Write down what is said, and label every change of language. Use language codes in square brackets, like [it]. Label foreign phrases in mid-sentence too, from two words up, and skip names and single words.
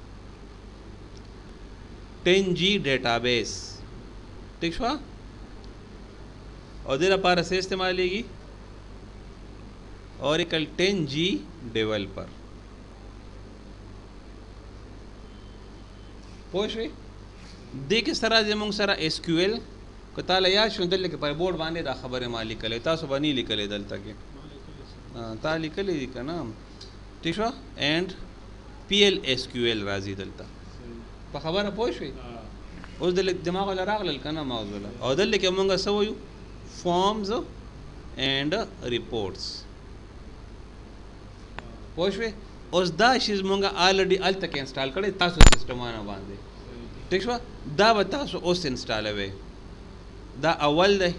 [ps] 10G ډیټابیس ٹھیک شو او دې لپاره څه استعمالیږي اوریکل 10G ډیولپر پوه شئ دې کې سره زموږ سره ایس کیو ایل که تعالی یاد شو دلته کې په بورډ باندې دا خبره ما لیکلې تاسو باندې لیکلې دلته کې تا لیکلې دي که نه ٹھیک شو [en] and PL SQL [ps] راځي دلته په خبره پوه شئ اوس دلته دماغ له راغلل که نه موضوع او دلته کې موږ څه وایو [en] forms and reports [ps] پوه شئ اوس دا شیز مونږه آلریډي هلته کې انسټال کړی تاسو سسټمانه باندې ٹھیک شوه دا به تاسو اوس انسټالوئ دا اول دی